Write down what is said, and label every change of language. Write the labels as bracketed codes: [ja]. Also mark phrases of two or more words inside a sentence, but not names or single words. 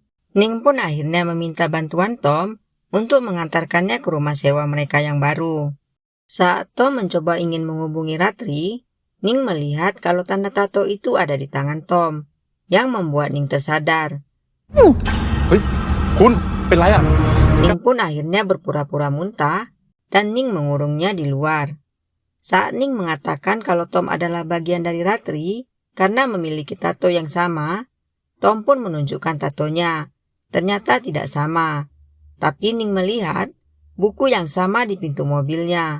[id] Ning pun akhirnya meminta bantuan Tom untuk mengantarkannya ke rumah sewa mereka yang baru. Saat Tom mencoba ingin menghubungi Ratri, Ning melihat kalau tanda tato itu ada di tangan Tom, yang membuat Ning tersadar. Hei, [th] Kun, เป็นไรอ่ะ [id] Ning pun akhirnya berpura-pura muntah dan Ning mengurungnya di luar. Saat Ning mengatakan kalau Tom adalah bagian dari Ratri karena memiliki tato yang sama, Tom pun menunjukkan tatonya. Ternyata tidak sama, tapi Ning melihat buku yang sama di pintu mobilnya.